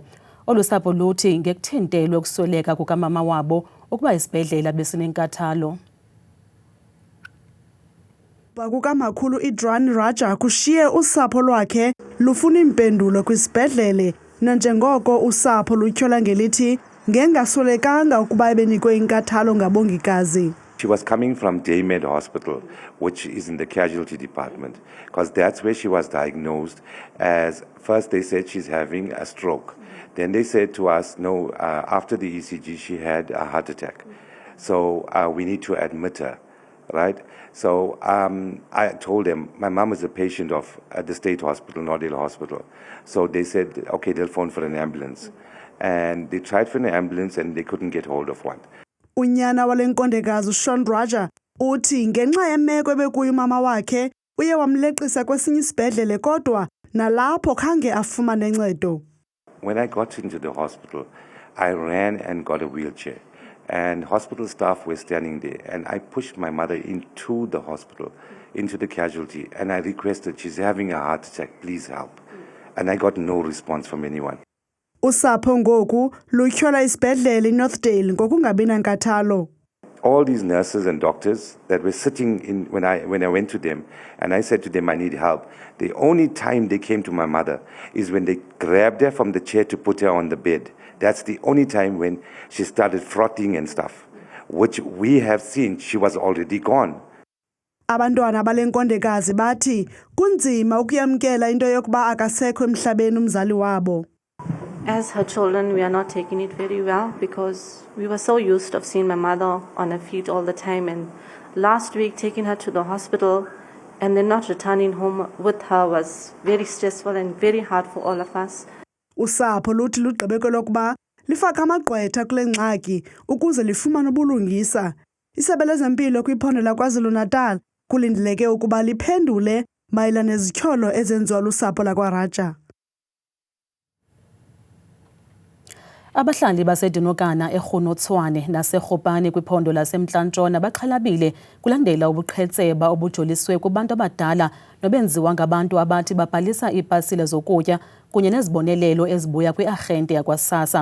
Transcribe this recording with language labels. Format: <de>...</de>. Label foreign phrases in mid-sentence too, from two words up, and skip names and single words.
<xh>Olusapho luthi ngekuthintelwe ukusweleka kukamama wabo ukuba isibhedlela besinenkathalo. Bakukamakhulu iDran Raja kushiye usapho lwakhe lufuna impendulo kwisibhedlele nanjengoko usapho lutyhola ngelithi ngengaswelekanga ukuba ebenikwe inkathalo ngabongikazi.</xh> <en>She was coming from Daymed Hospital, which is in the casualty department, because that's where she was diagnosed as, first they said she's having a stroke. Then they said to us, no, after the ECG, she had a heart attack. So we need to admit her, right? So I told them, my mom is a patient of the state hospital, Nordale Hospital. So they said, okay, they'll phone for an ambulance. And they tried for an ambulance and they couldn't get hold of one.</en> <xh>Unyana walenkondekazi uShawn Raja uthi ngenxa yemeko ebekuyo umama wakhe uye wamleqisa kwesinye isibhedlele kodwa nalapho khange afumane ncedo.</xh> <en>When I got into the hospital, I ran and got a wheelchair. And hospital staff were standing there. And I pushed my mother into the hospital, into the casualty. And I requested, she's having a heart attack, please help. And I got no response from anyone.</en> <xh>Usapho ngoku lutyhola isibhedlele iNorthdale ngokungabi nankathalo.</xh> <en>All these nurses and doctors that were sitting in when I went to them and I said to them I need help, the only time they came to my mother is when they grabbed her from the chair to put her on the bed. That's the only time when she started frothing and stuff, which we have seen she was already gone.</en> <xh>Abantwana balenkondekazi bathi kunzima ukuyamkela into yokuba akasekho emhlabeni umzali wabo.</xh> <en>As her children, we are not taking it very well because we were so used to seeing my mother on her feet all the time. And last week, taking her to the hospital and then not returning home with her was very stressful and very hard for all of us.</en> <xh>Usapho luthi lugqibeke lokuba lifaka amagqwetha kule ngxaki ukuze lifumane ubulungisa. Isebe lezempilo kwiphondo laKwaZulu-Natal kulindeleke ukuba liphendule mayelana nezityholo ezenziwa lusapho lakwaRaja. Abahlali baseDinokana eRhonotswane naseRhopane kwiphondo laseMntla-Ntshona baxhalabile kulandela ubuqhetseba obujoliswe kubantu abadala nobenziwa ngabantu abathi babhalisa iipasile zokutya kunye nezibonelelo ezibuya kwi-arhente yakwa-SASSA.</xh>